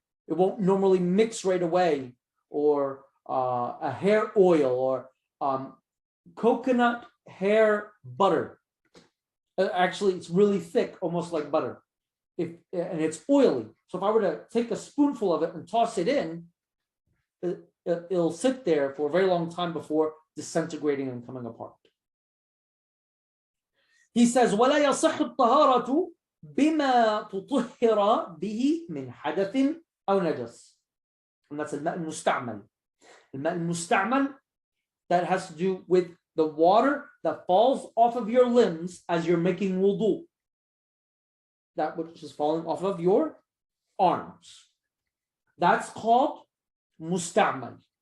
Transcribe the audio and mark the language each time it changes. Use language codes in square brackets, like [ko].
[en] It won't normally mix right away. Or a hair oil, or coconut hair butter. Actually, it's really thick, almost like butter. And it's oily. So if I were to take a spoonful of it and toss it in, it'll sit there for a very long time before disintegrating and coming apart. He says, [ar] وَلَا يَصِحُ الطَّهَارَةُ بِمَا تُطُهِّرَ بِهِ مِنْ حَدَثٍ أَوْ نَجَسٍ. [en] And that's الماء المستعمل. الماء المستعمل, that has to do with the water that falls off of your limbs as you're making wudu. That which is falling off of your arms. That's called musta'mal.